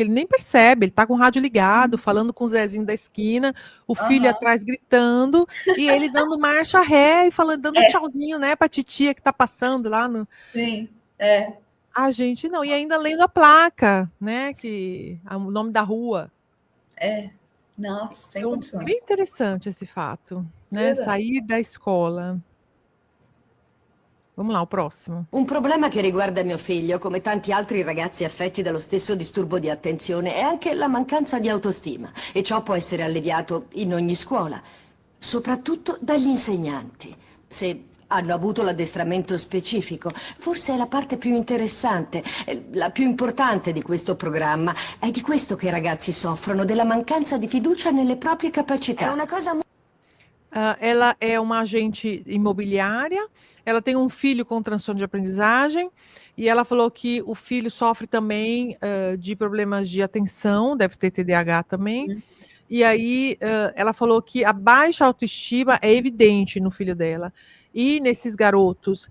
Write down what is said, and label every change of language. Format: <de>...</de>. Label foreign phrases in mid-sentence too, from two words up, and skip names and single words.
<pt>Ele nem percebe, ele está com o rádio ligado, falando com o Zezinho da esquina, o filho atrás gritando, e ele dando marcha ré e dando tchauzinho, né, para a titia que está passando lá no... Sim, A gente não, e ainda lendo a placa, né, o nome da rua. Nossa, sem condições. Bem interessante esse fato, né, sair da escola. Vamos lá, o prossimo.</pt> <it>Un problema che riguarda mio figlio, come tanti altri ragazzi affetti dallo stesso disturbo di attenzione, è anche la mancanza di autostima. E ciò può essere alleviato in ogni scuola, soprattutto dagli insegnanti. Se Hanno avuto l'addestramento specifico. Forse è la parte più interessante, la più importante di questo programma. È di questo che i ragazzi soffrono, della mancanza di fiducia nelle proprie capacità. È una cosa</it> <pt>Ela é uma agente imobiliária, ela tem um filho com transtorno de aprendizagem, e ela falou que o filho sofre também de problemas de atenção, deve ter TDAH também, e aí ela falou que a baixa autoestima é evidente no filho dela e nesses garotos.</pt>